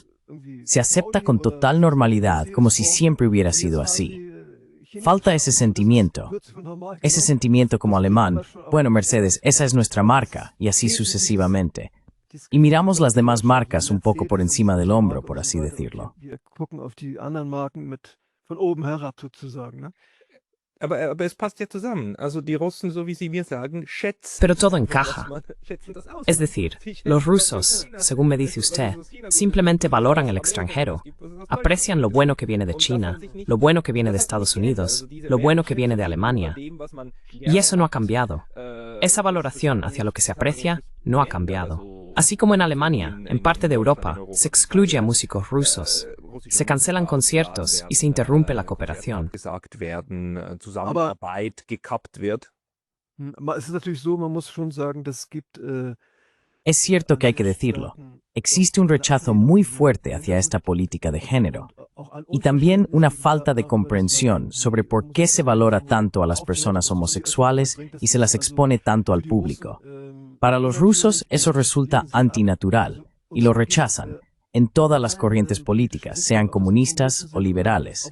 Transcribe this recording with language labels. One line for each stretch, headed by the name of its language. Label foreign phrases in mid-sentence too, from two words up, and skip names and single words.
Spanish: Se acepta con total normalidad como si siempre hubiera sido así. Falta ese sentimiento como alemán, bueno, Mercedes, esa es nuestra marca, y así sucesivamente. Y miramos las demás marcas un poco por encima del hombro, por así decirlo.
German: Wir gucken auf die anderen Marken mit von oben herab sozusagen, ne? Aber es passt ja zusammen. Also die Russen, so wie sie mir sagen, schätzen.
Spanish: Pero todo encaja.
German: Schätzen das aus.
Spanish: Es decir, los rusos, según me dice usted, simplemente valoran el extranjero. Aprecian lo bueno que viene de China, lo bueno que viene de Estados Unidos, lo bueno que viene de Alemania. Y eso no ha cambiado. Esa valoración hacia lo que se aprecia no ha cambiado. Así como en Alemania, en parte de Europa, se excluye a músicos rusos, se cancelan conciertos y se interrumpe la cooperación.
German: Gesagt werden, Zusammenarbeit gekappt wird. Es ist natürlich so, man muss schon sagen, das gibt
Spanish: Es cierto que hay que decirlo. Existe un rechazo muy fuerte hacia esta política de género. Y también una falta de comprensión sobre por qué se valora tanto a las personas homosexuales y se las expone tanto al público. Para los rusos eso resulta antinatural y lo rechazan en todas las corrientes políticas, sean comunistas o liberales.